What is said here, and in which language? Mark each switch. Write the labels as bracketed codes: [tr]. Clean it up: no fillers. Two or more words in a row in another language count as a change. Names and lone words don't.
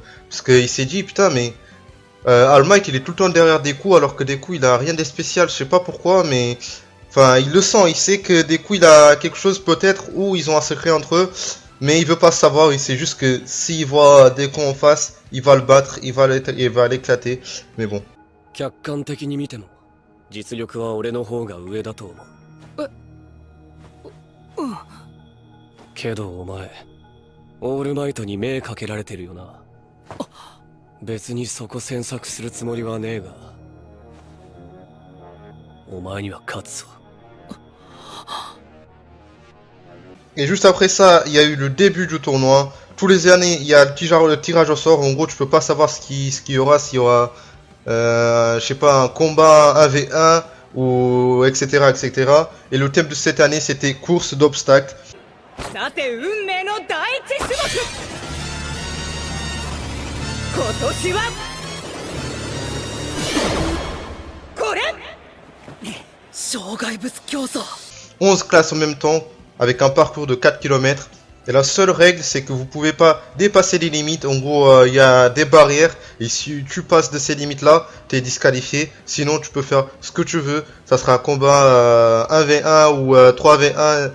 [fr] Parce qu'il s'est dit, putain, mais... All Might il est tout le temps derrière Deku alors que Deku il a rien de spécial, je sais pas pourquoi, mais enfin il le sent, il sait que Deku il a quelque chose peut-être, ou ils ont un secret entre eux, mais il veut pas savoir, il sait juste que s'il voit Deku en face, il va le battre, il va l'éclater, mais bon. [ja] 客観的に見ても実力は俺の方が上だと思うけどお前オールマイトに目かけられてるよな別にそこ詮索するつもりはねえがお前には勝つぞ [fr] Et juste après ça, il y a eu le début du tournoi. Tous les années, il y a le tirage au sort. En gros, tu peux pas savoir ce qu'il y aura, s'il y aura, je sais pas, un combat 1v1 ou etc. Et le thème de cette année, c'était course d'obstacles. [ja] さて運命の第一種目今年はこれ障害物競争 [fr] 11 classes en même temps, avec un parcours de 4 km. Et la seule règle, c'est que vous pouvez pas dépasser les limites. En gros, il y a des barrières. Et si tu passes de ces limites-là, tu es disqualifié. Sinon, tu peux faire ce que tu veux. Ça sera un combat 1v1 ou 3v1.